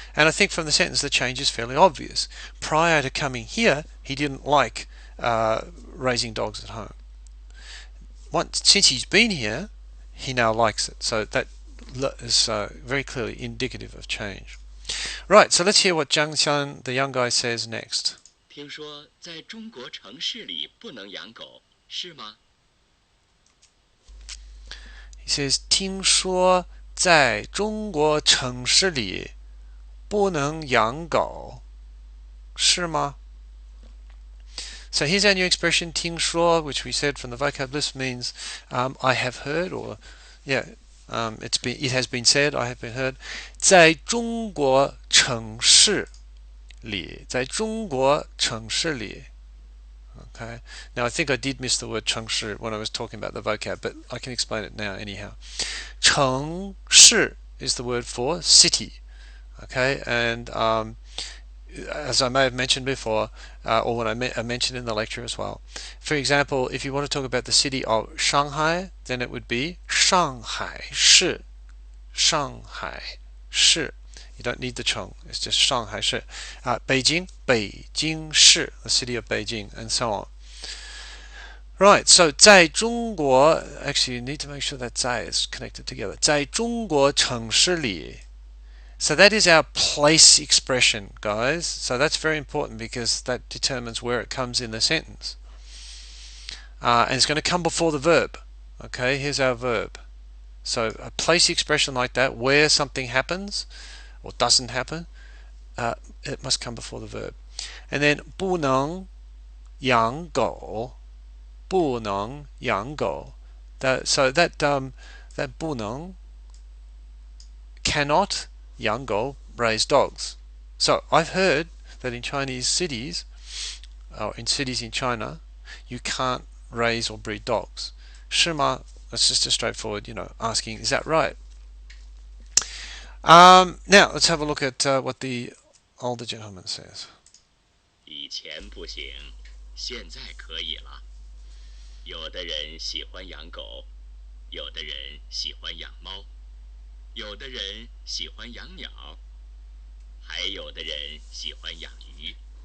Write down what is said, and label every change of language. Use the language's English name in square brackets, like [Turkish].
[English] And I think from the sentence, the change is fairly obvious. Prior to coming here, he didn't like raising dogs at home. Since he's been here, he now likes it. So that is very clearly indicative of change. Right, so let's hear what Zhang Xian, the young guy, says next. [Chinese] 听说在中国城市里不能养狗，是吗？ [English] He says, [Chinese] 听说在中国城市里不能养狗，是吗? [English] So here's our new expression, 听说, which we said from the vocab list means I have heard, or it has been said, I have been heard. [Chinese] 在中国城市里，在中国城市里. [English] Okay. Now I think I did miss the word 城市 when I was talking about the vocab, but I can explain it now anyhow. 城市 is the word for city. Okay, and as I may have mentioned before, or when I mentioned in the lecture as well. For example, if you want to talk about the city of Shanghai, then it would be 上海市. Shanghai 市.You don't need the 城, it's just 上海市. Beijing, 北京市, the city of Beijing, and so on. Right, so [Chinese] 在中国, [English] actually you need to make sure that 在 is connected together. [Chinese] 在中国城市里. [English] So that is our place expression, guys. So that's very important because that determines where it comes in the sentence. And it's going to come before the verb. Okay, here's our verb. So a place expression like that, where something happens or doesn't happen, it must come before the verb. And then [Chinese] 不能养狗, 不能养狗. [English] So that 不能 cannot 养狗 raise dogs. So I've heard that in Chinese cities, or in cities in China, you can't raise or breed dogs. [Chinese] 是吗? [English] That's just a straightforward, asking, is that right? Now let's have a look at what the older gentleman says. [Chinese] 以前不行，现在可以了。有的人喜欢养狗，有的人喜欢养猫，有的人喜欢养鸟，还有的人喜欢养鱼。